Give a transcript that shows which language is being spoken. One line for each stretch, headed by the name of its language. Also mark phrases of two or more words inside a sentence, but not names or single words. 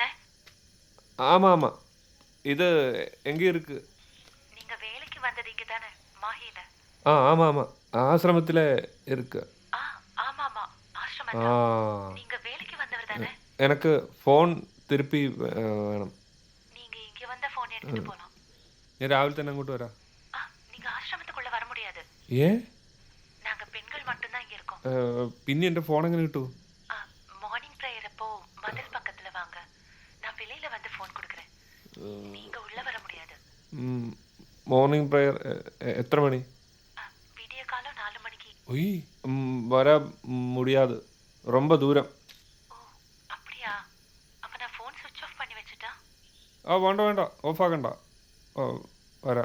Tamil: ஆமா ஆமா, இது எங்க இருக்கு? நீங்க வேலைக்கு வந்தது இங்க தானே, மாஹில? ஆமா ஆமா, ஆசிரமத்துல இருக்கு. ஆமா ஆமா, ஆசிரமம். நீங்க வேலைக்கு வந்தவர் தானே? எனக்கு ஃபோன் திருப்பி வேணும். நீங்க இங்க வந்த ஃபோன் எடுத்துட்டு போலாம்.
Malayalam: ഞാൻ രാവിലെ തന്നെ അങ്ങോട്ട് വരാം.
Tamil: நீங்க ஆசிரமத்துக்குள்ள வர முடியாது. ஏன்? நாங்க பெண்கள் மட்டும் தான் இங்க இருக்கோம்.
Malayalam: പിന്നെ എന്റെ ഫോൺ എങ്ങനെ കിട്ടൂ?
English: morning prayer
Tamil: அப்போ மதில் பக்கத்துல வாங்க. நான் வெளியில வந்து ஃபோன் கொடுக்கிறேன். நீங்க உள்ள வர முடியாது.
English: morning prayer
Tamil: எத்தனை மணி? விடிய காலம் 4 மணிக்கு. ஒய், வர முடியாது, ரொம்ப தூரம். ஓ அப்படியா? அப்ப நான்
English: phone switch off
Tamil: பண்ணி வெச்சிட்டா?
Malayalam: വേണ്ട വേണ്ട, ഓഫ് ആക്കണ്ട. വരാ.